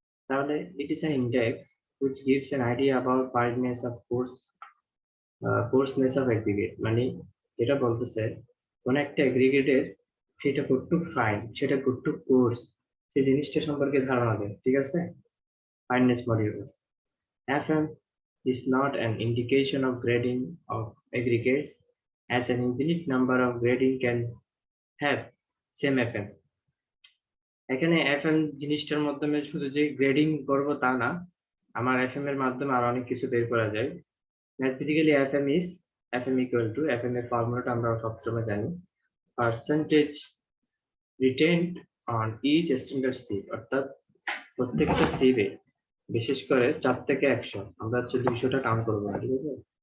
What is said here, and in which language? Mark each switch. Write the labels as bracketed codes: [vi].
[bn] তাহলে [en] it is an index which gives an idea about fineness of coarseness of aggregate, [bn] মানে যেটা বলতেছে কোন একটা এগ্রিগেটের সেটা কতটুক ফাইন, সেটা কতটুক কোর্স, সেই জিনিসটা সম্পর্কে ধারণা দেয়, ঠিক আছে। Fineness modulus. [en] FM is not an indication of grading of aggregates, as an infinite number of grading can have same FM. [bn] এখানে এফএম জিনিসটার মাধ্যমে শুধু যে গ্রেডিং করব তা না, আমার এফএম এর মাধ্যমে আরো অনেক কিছু বের করা যায়। Mathematically FM equal to FM এর ফর্মুলাটা আমরা সবসময় জানি, percentage retained on each standard sheep, অর্থাৎ প্রত্যেকটা সিপে বিশেষ করে 4 থেকে 100, আমরা হচ্ছে 200টা কাউন্ট করবো না, ঠিক আছে।